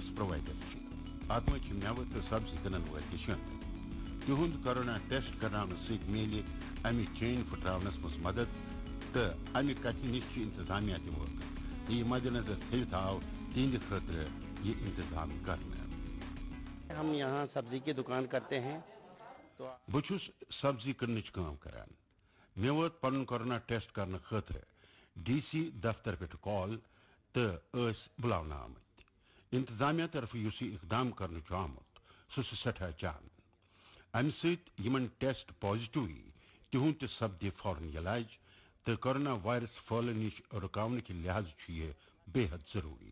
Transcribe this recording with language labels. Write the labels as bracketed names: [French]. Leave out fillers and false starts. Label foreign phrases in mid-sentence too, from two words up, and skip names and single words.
[Kashmiri] ات مز میوہ تو سبزی کٕنن وٲلۍ تہ شٲمِل تہند کورونا ٹیسٹ کرناونہ ست میلہِ امہِ چین پھٹراونس منٛز مدد تہٕ امہِ کتھِ نِش چھُ انتظامیہ تہِ وٲقف یہِ مد نظر تھٲوِتھ آو تہنٛدِ خٲطرٕ یہ انتظام کرنہٕ. [Urdu] ہم یہاں سبزی کی دکان کرتے ہیں تو [Kashmiri] بہٕ چھُس سبزی کٕننٕچ کٲم کران. مےٚ وٲت پنُن کورونا ٹیسٹ کرنہٕ خٲطرٕ DC دفتر پٮ۪ٹھ کال تہٕ ٲسۍ بُلاونہٕ آمٕتۍ. انتظامیہ طرفہٕ یُس یہِ اقدام کرنہٕ چھُ آمُت سُہ چھُ سٮ۪ٹھاہ جان. امہِ سۭتۍ یِمن ٹیسٹ پازِٹیو یی تِہُنٛد تہِ سپدِ فوراً علاج تہٕ کورونا وائرس پھٔہلنہٕ نِش رُکاونہٕ کہِ لحاظہٕ چھُ یہِ بے حد ضروٗری.